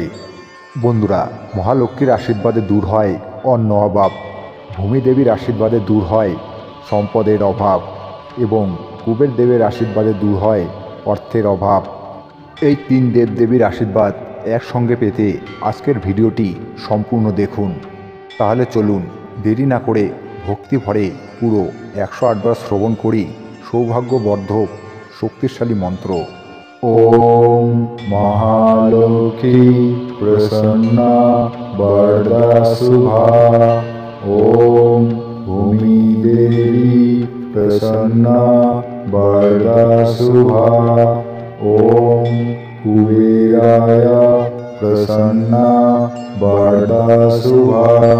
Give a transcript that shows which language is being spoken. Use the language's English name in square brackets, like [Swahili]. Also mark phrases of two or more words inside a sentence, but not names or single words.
[Bangla] বন্ধুরা, মহালক্ষ্মীর আশীর্বাদে দূর হয় অন্ন অভাব, ভূমিদেবীর আশীর্বাদে দূর হয় সম্পদের অভাব এবং কুবের দেবের আশীর্বাদে দূর হয় অর্থের অভাব। এই তিন দেবদেবীর আশীর্বাদ একসঙ্গে পেতে আজকের ভিডিওটি সম্পূর্ণ দেখুন। তাহলে চলুন দেরি না করে ভক্তি ভরে পুরো 108 বার শ্রবণ করি সৌভাগ্যবর্ধক শক্তিশালী মন্ত্র। [Sanskrit] ওম মহালক্ষ্মী প্রসন্না বরদা শুভা, ওম ভূমিদেবী প্রসন্না বরদা শুভা, ওম কুবেরায় প্রসন্না বরদা শুভা,